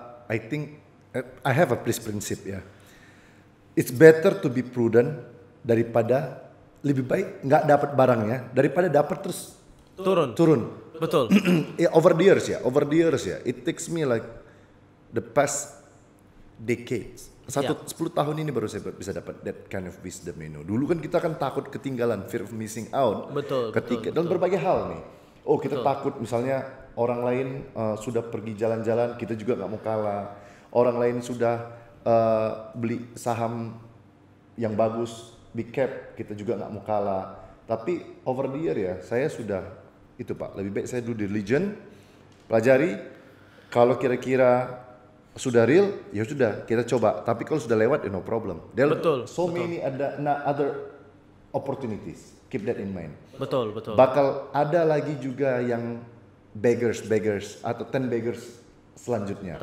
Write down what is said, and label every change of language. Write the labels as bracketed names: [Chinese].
[English] I think I have a prinsip ya. It's better to be prudent [Indonesian] daripada lebih baik nggak dapat barangnya daripada dapat terus turun. Betul. [English] Over the years ya. It takes me like the past decades. [Indonesian] 10 tahun ini baru saya bisa dapat [English] that kind of wisdom, you know. [Indonesian] Dulu kan kita kan takut ketinggalan, [English] fear of missing out. [Indonesian] Betul. Dalam berbagai hal nih. Oh, kita takut misalnya orang lain sudah pergi jalan-jalan, kita juga nggak mau kalah. Orang lain sudah beli saham yang bagus, big cap, kita juga nggak mau kalah. Tapi over the year ya, saya sudah itu Pak, lebih baik saya [English] do diligence, [Indonesian] pelajari. Kalau kira-kira sudah real, ya sudah kita coba. Tapi kalau sudah lewat, [English] no problem. [Indonesian] Betul. [English] Many other opportunities. Keep that in mind. [Indonesian] Betul. Bakal ada lagi juga yang beggars atau 10 beggars selanjutnya.